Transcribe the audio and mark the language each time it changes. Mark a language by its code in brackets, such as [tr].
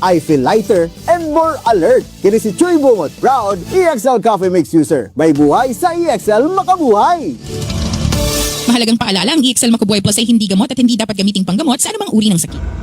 [en] I feel lighter and more alert. [ceb] Kini si Chuy Bungot, proud EXL Coffee Mix user. May buhay sa EXL Makabuhay! [tl] Mahalagang paalala, ang EXL Makabuhay Plus ay hindi gamot at hindi dapat gamiting panggamot sa anumang uri ng sakit.